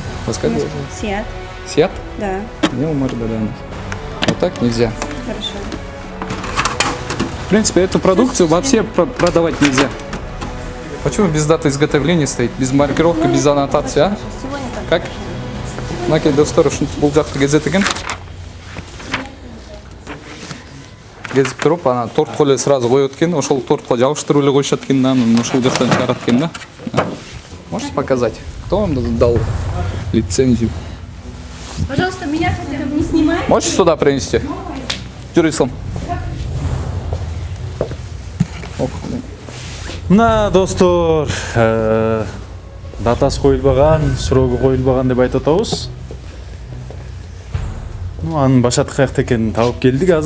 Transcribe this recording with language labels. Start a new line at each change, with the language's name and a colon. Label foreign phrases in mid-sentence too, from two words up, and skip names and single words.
Russian: Вас как зовут? Сиат. Сиат? Да, Меня Умар Даданов. Вот так нельзя. хорошо. В принципе, эту продукцию вообще продавать нельзя. Почему без даты изготовления стоит? Без маркировки, без аннотации, а? Сегодня так. Как?
Kyrgyz: Мынакей достор ушинтип бул жакты кезет экен. Кезип туруп, ана тортко эле сразу коет экен. Ошол тортко жабыштырып эле коюшат экен, анан ошол жактан чыгарат экен да.
Russian: Можете показать? Кто вам дал лицензию? Пожалуйста, меня хотя бы не снимайте. Можете сюда принести?
Kyrgyz: Жүрү. Мына достор, датасы коюлбаган, срогу коюлбаган деп айтып атабыз. Ну, анын башаты каякта экенин табып келдик азыр.